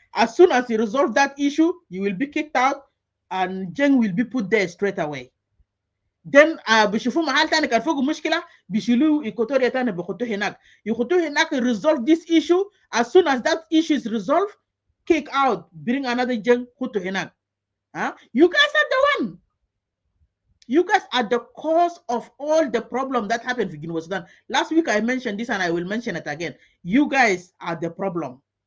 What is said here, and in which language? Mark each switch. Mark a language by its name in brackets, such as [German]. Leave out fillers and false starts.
[English] As soon as you resolve that issue, you will be kicked out and Jeng will be put there straight away. [Arabic] Then بيشوفوا محل تاني كان فوقه مشكلة بيشيلوه إيكواتوريا تاني بيخطوه هناك [English] resolve this issue. As soon as that issue is resolved, kick out, bring another Jeng [Arabic] خطوه هناك. [English] You guys are the one. You guys are the cause of all the problem that happened in Guinea Sudan. Last week I mentioned this and I will mention it again. You guys are the problem.